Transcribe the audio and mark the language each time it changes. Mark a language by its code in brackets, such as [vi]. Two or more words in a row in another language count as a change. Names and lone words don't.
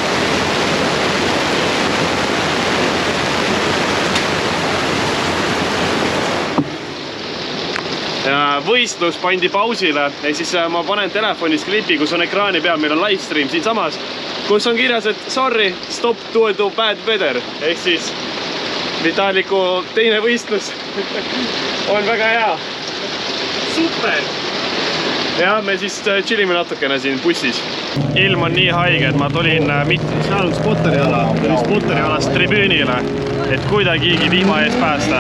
[et] Võistlus pandi pausile, ehk siis ma panen telefonis klipi, kus on ekraani peal, meil on livestream siin samas, kus on kirjas, et [en] sorry, stop to bad weather, [et] ehk siis Vitaliku teine võistlus on väga hea. Super! Ja me siis chillime natukene siin bussis. Ilm on nii haige, et ma tulin seal Spotteri-alast tribüünile, et kuidagigi vihma ees päästa.